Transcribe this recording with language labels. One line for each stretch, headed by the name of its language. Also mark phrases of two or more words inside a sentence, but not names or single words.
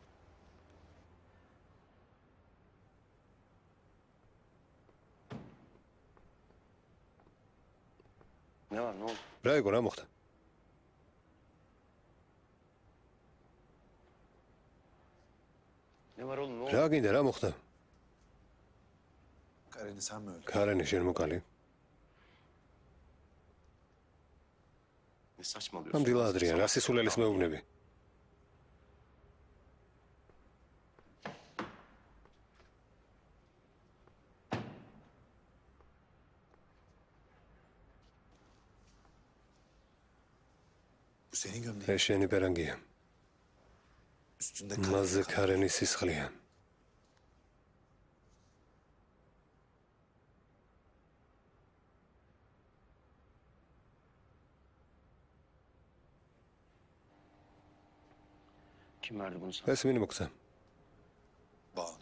Turkish: Ne var ne oldu?
Georgian: რა იყო, რა მოხდა?
Turkish: Ne var oğlum ne oldu?
Georgian: რა გინდა, რა მოხდა?
Turkish: Karen'i sen mi öldürdün?
Georgian: ქარენი შენ მოკალი.
Turkish: Ne saçmalıyorsun?
Georgian: ამდილა ადრიან, რა სისულელის მეუბნები.
Turkish: Bu senin gömleğin.
Georgian: ეს შენი პერანგია.
Turkish: Üstünde
Georgian: მასზე ქარენის სისხლია.
Turkish: Kim verdi bunu sana?
Georgian: ეს ვინ მოგცა?
Turkish: Banu.